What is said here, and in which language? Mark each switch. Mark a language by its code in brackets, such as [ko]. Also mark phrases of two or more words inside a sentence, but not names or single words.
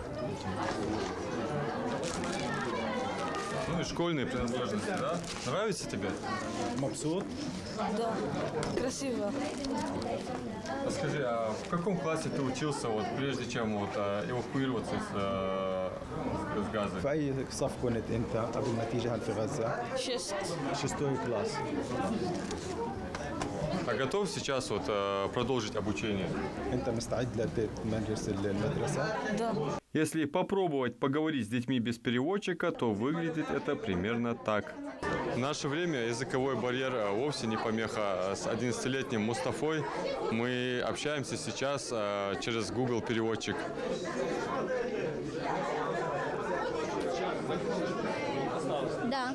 [ru] Ну и школьные принадлежности, да? Нравится тебе? Мабсут? Да. Красиво. Скажи, а в каком классе ты учился, вот, прежде чем вот, эвакуироваться с Газы? [ar] في أي صف كنت أنت قبل ما تيجي هون في غزة؟ [ru] 6. 6 класс. А готов сейчас вот, продолжить обучение? [ar] أنت مستعد لتمارس المدرسة؟ [ru] Да. Если попробовать поговорить с детьми без переводчика, то выглядит это примерно так. В наше время языковой барьер вовсе не помеха. С 11-летним Мустафой мы общаемся сейчас через Google переводчик. Да.